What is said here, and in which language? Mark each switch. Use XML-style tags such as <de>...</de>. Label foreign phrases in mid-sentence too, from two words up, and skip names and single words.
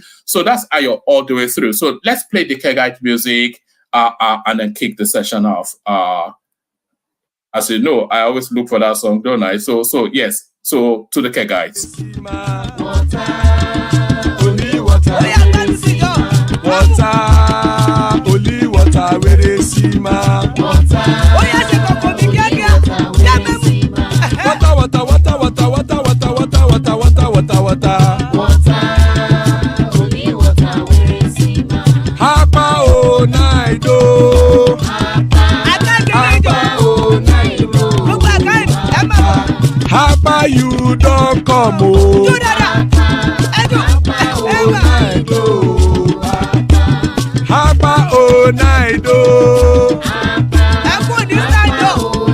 <en>So let's play the Kegite music and then kick the session off. As you know, I always look for that song, don't I? So yes. So to the Kegites. Water, only water, where they see ma. Water, only water, where they see ma. Hapa o naido. Hapa you don't come o. Hapa o naido.</en>